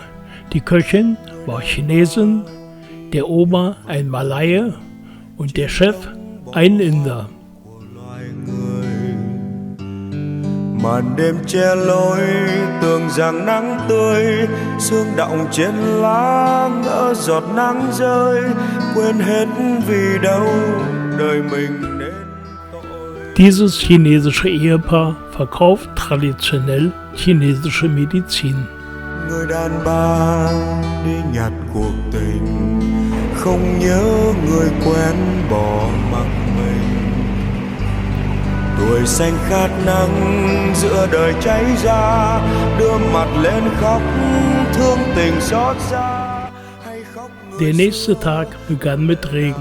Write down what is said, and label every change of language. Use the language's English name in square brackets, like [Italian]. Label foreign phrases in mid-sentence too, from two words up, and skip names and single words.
[German] Die Köchin war Chinesin, der Ober ein Malaie und der Chef ein Inder. [Vietnamese] Màn đêm che lối tưởng rằng nắng tươi, sương đọng trên lá ngỡ giọt nắng rơi, quên hết vì đâu đời mình nên. [German] Dieses chinesische Ehepaar verkauft traditionell chinesische Medizin. [Vietnamese] Người đàn bà đi nhặt cuộc tình, không nhớ người quen bỏ mặc mình. Tuổi xanh khát nắng giữa đời cháy ra, đưa mặt lên khóc thương tình xót xa. [German] Der nächste Tag begann mit Regen.